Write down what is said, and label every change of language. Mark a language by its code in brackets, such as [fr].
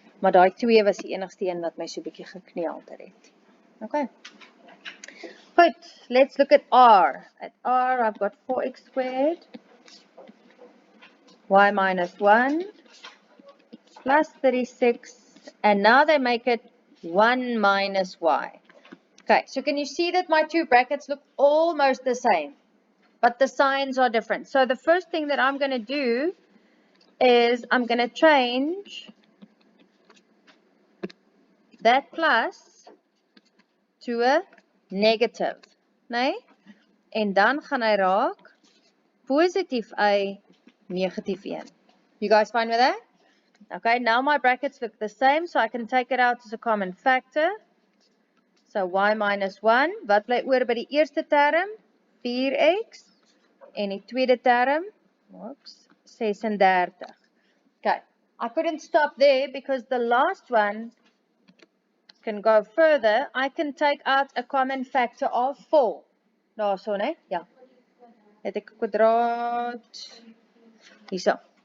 [af] Maar daai 2 was die enigste een wat my so 'n bietjie gekneelter het. [en] Okay. Good, let's look at r. At r, I've got 4x squared, y minus 1, plus 36, and now they make it 1 minus y. Okay, so can you see that my two brackets look almost the same, but the signs are different. So the first thing that I'm going to do is I'm going to change that plus to a negative, nee? [af] En dan gaan hy raak positief y, negatief 1. [en] You guys fine with that? Okay, now my brackets look the same, so I can take it out as a common factor. [af] So y minus 1, wat bly oor by die eerste term? 4x. En die tweede term? 36. [en] Okay, I couldn't stop there because the last one can go further. I can take out a common factor of 4. [af] Daarso, né? Ja. Het ek 'n kwadraat. Hierso.